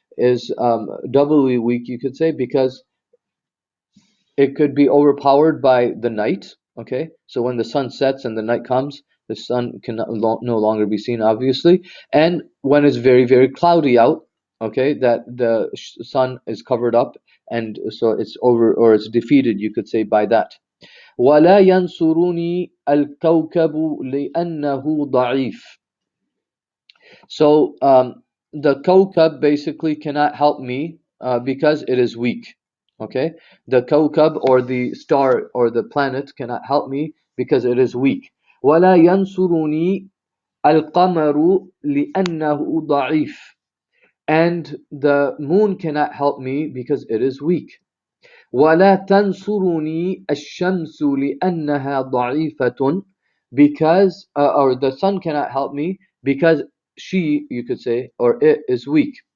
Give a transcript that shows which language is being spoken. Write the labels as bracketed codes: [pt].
[en] is doubly weak, you could say, because it could be overpowered by the night. Okay, so when the sun sets and the night comes, the sun can no longer be seen, obviously. And when it's very, very cloudy out, okay, that the sun is covered up, and so it's over, or it's defeated, you could say, by that. [ar] ولا ينصرني الكوكب لأنه ضعيف. [en] So the kawkab basically cannot help me because it is weak. Okay, the kawkab, or the star or the planet, cannot help me because it is weak. [ar] ولا ينصرني القمر لأنه ضعيف. [en] And the moon cannot help me because it is weak. [ar] ولا تنصرني الشمس لأنها ضعيفة. [en] Because or the sun cannot help me because she, you could say, or it is weak.